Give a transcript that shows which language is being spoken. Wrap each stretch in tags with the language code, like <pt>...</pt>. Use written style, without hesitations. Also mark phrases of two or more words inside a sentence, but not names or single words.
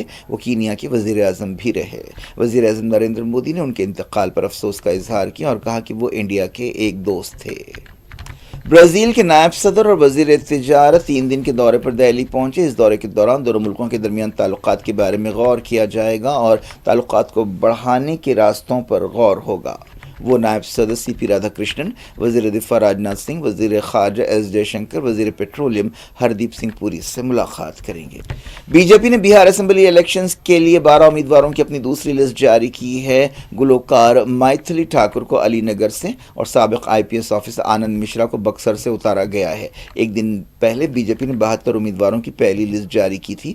<ur>وہ کینیا کے وزیر اعظم بھی رہے۔ وزیر اعظم نریندر مودی نے ان کے انتقال پر افسوس کا اظہار کیا اور کہا کہ وہ انڈیا کے ایک دوست تھے۔ برازیل کے نائب صدر اور وزیر تجارت 3 دن کے دورے پر دہلی پہنچے۔ اس دورے کے دوران دونوں ملکوں کے درمیان تعلقات کے بارے میں غور کیا جائے گا اور تعلقات کو بڑھانے کے راستوں پر غور ہوگا۔ وہ نائب صدر سی پی رادھا کرشنن، وزیر دفاع راجناتھ سنگھ، وزیر خارجہ ایس جے شنکر، وزیر پیٹرولیم ہردیپ سنگھ پوری سے ملاقات کریں گے۔ بی جے پی نے بہار اسمبلی الیکشنز کے لیے 12 امیدواروں کی اپنی دوسری لسٹ جاری کی ہے۔ گلوکار میتھلی ٹھاکر کو علی نگر سے اور سابق آئی پی ایس آفیسر آنند مشرا کو بکسر سے اتارا گیا ہے۔ ایک دن پہلے بی جے پی نے 72 امیدواروں کی پہلی لسٹ جاری کی تھی۔</ur>